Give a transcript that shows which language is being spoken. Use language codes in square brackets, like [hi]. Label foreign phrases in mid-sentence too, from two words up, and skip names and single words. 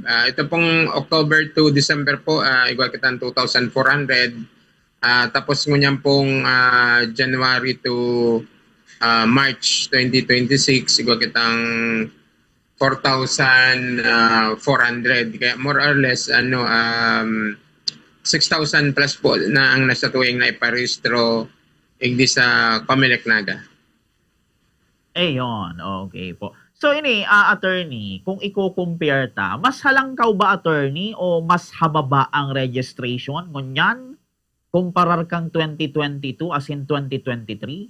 [bik] Ito pong October to December po, igwa kita 2,400. Tapos ngunyan pong January to March 2026, igwa kitang 4,400. Kaya [en] more or less, [bik] 6,000 plus po na ang nasa tuwing na iparehistro igdi sa Comelec Naga. Ayun, okay po. So ini, attorney, kung i-compare ta, mas halangkaw ba attorney o mas hababa ang registration ngunyan kumparar kang 2022 as in 2023?